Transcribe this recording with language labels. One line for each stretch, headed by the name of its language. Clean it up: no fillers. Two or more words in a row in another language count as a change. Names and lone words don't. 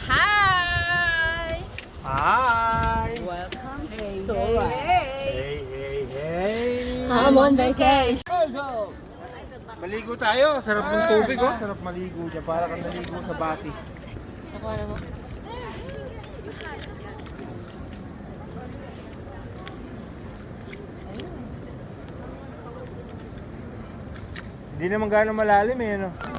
English: Hi! Welcome. So, Hey, hey, hey! I'm on vacation.
Filipino: Maligo tayo. Sarap ng tubig, oh. Sarap maligo dyan. Para kang naligo sa batis. Ako na mo. Hindi naman gano'ng malalim eh, no?